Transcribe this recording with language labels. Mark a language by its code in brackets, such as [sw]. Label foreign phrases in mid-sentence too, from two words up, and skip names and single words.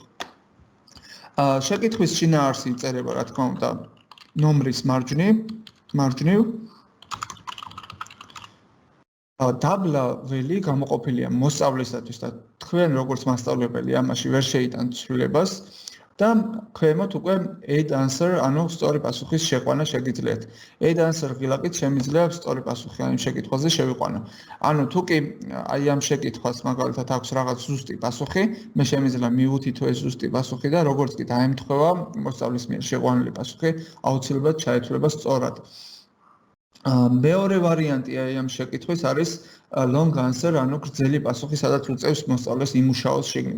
[ka] შეკითხვის შინაარსი იწერება, რა თქმა უნდა, ნომრის მარჯვნივ. დაბლა ველი გამოყოფილია მოსწავლისათვის და თქვენ როგორც მასწავლებელი ამაში ვერ შეიტანთ ცვლილებას და ქვემოთ უკვე [en] add answer, [ka] ანუ სწორი პასუხის შეყვანა შეგიძლიათ. [en] add answer [ka] ღილაკით შემიძლია სწორი პასუხი ამ შეკითხვაზე შევიყვანო. ანუ თუ კი აი ამ შეკითხვას მაგალითად აქვს რაღაც ზუსტი პასუხი, მე შემიძლია მივუთითო ეს ზუსტი პასუხი და როგორც კი დაემთხვევა მოსწავლის მიერ შეყვანილი პასუხი, აუცილებლად ჩაითვლება სწორად. მეორე ვარიანტი აი ამ შეკითხვის არის [en] long answer, [ka] ანუ გრძელი პასუხი, სადაც უწევს მოსწავლეს იმუშაოს შიგნით.